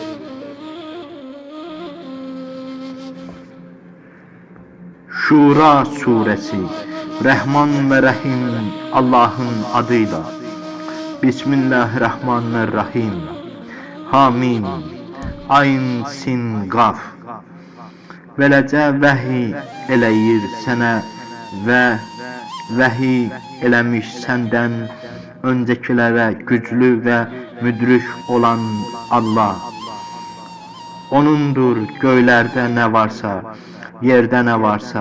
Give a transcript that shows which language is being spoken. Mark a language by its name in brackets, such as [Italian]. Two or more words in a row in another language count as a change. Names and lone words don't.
[Turkish] Şura suresi. Rahman ve Rahim Allah'ın adıyla. [Arabic] Bismillahirrahmanirrahim. Hamim. Ayn sin qaf. [Azerbaijani] Beləcə vəhiy eləyir sənə və vəhiy eləmiş səndən öncəkilərə güclü və müdrik olan Allah. Onundur göylərdə nə varsa, yerdə nə varsa.